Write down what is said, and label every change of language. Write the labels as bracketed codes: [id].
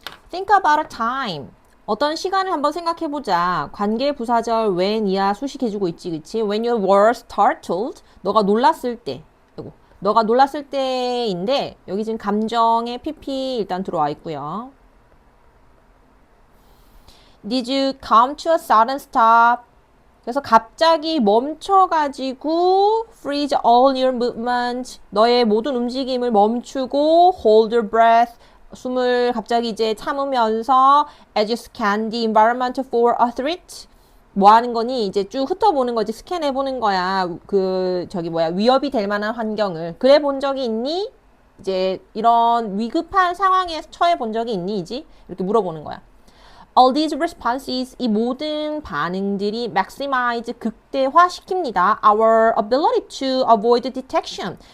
[en] Think about a time. [ko] 어떤 시간을 한번 생각해보자. 관계 부사절 when 이야 수식해주고 있지, 그치? [en] When you were startled. [ko] 너가 놀랐을 때. 너가 놀랐을 때인데 여기 지금 감정의 PP 일단 들어와 있고요. [en] Did you come to a sudden stop? [ko] 그래서 갑자기 멈춰가지고 [en] freeze all your movement. [ko] 너의 모든 움직임을 멈추고 [en] hold your breath. [ko] 숨을 갑자기 이제 참으면서 [en] as you scan the environment for a threat. [ko] 뭐 하는 거니? 이제 쭉 훑어보는 거지. 스캔해 보는 거야. 위협이 될 만한 환경을. 그래 본 적이 있니? 이제 이런 위급한 상황에 처해 본 적이 있니? 이지? 이렇게 물어보는 거야. [en] All these responses, [ko] 이 모든 반응들이 maximize, 극대화 시킵니다. [en] Our ability to avoid detection.